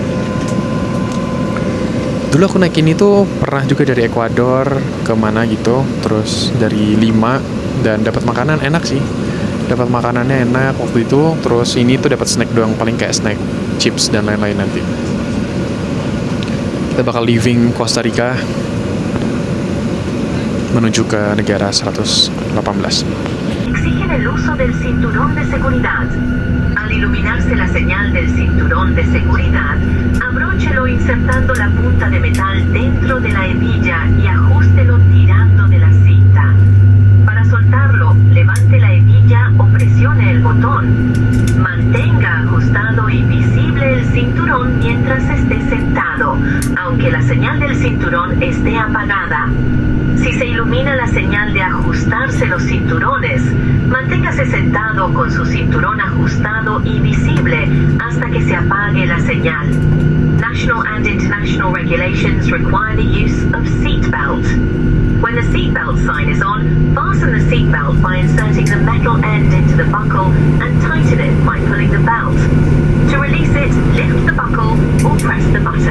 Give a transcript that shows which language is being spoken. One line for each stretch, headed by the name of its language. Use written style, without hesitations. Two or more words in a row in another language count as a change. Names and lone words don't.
Indonesian: Dulu aku naik ini tuh pernah juga dari Ekuador ke mana gitu, terus dari Lima, dan dapat makanan enak sih. Dapat makanannya enak waktu itu, terus ini tuh dapat snack doang, paling kayak snack chips dan lain-lain nanti. Kita bakal leaving Costa Rica menuju ke negara 118.
Spanish: Exigen el uso del cinturón de seguridad. Al iluminarse la señal del cinturón de seguridad, abróchelo insertando la punta de metal dentro de la hebilla y ajústelo tirando de la cinta. Para soltarlo, levante la hebilla o presione el botón. Mantenga ajustado y visible el cinturón mientras esté sentado, aunque la señal del cinturón esté apagada. Si se ilumina la señal de ajustarse los cinturones, manténgase sentado con su cinturón ajustado y visible hasta que se apague la señal.
English: National and international regulations require the use of seatbelt. When the seatbelt sign is on, fasten the seatbelt by inserting the metal end into the buckle and tighten it by pulling the belt. To release it, lift the buckle or press the button.